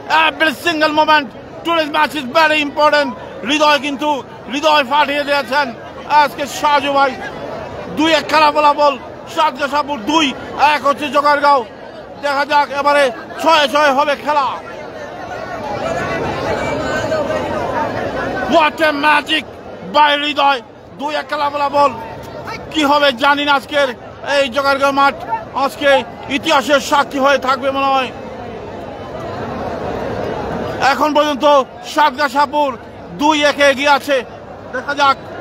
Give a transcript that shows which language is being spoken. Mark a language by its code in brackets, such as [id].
[en] Every single moment today's match is very important. [bn] হৃদয় কিন্তু হৃদয় ফাটিয়ে দিয়েছেন আজকে সাজু ভাই। 2-1 খেলা ফলাফল। সাতগাছাপুর 2-1 হচ্ছে জোগাড়গাঁও। দেখা যাক এবারে 6-6 হবে খেলা। [en] What a magic by Hridoy. [bn] 2-1 খেলা ফলাফল। কি হবে জানি না আজকের এই জোগাড়গাঁও মাঠ। আজকে ইতিহাসের সাক্ষী হয়ে থাকবে মনে হয়। এখন পর্যন্ত সাতগাছাপুর 2-1 এগিয়ে আছে। দেখা যাক।